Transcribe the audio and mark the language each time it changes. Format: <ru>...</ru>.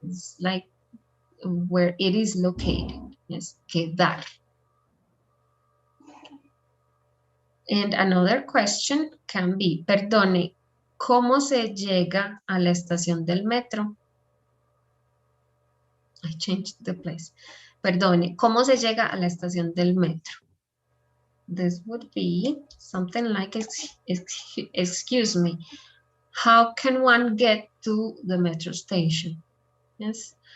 <en>It's like where it is located. Yes, quedar. And another question can be,</en> <es>perdone, ¿cómo se llega a la estación del metro?</es> <en>I changed the place.</en> <es>Perdone, ¿cómo se llega a la estación del metro?</es> <en>This would be something like, excuse me, how can one get to the metro station? Yes.</en>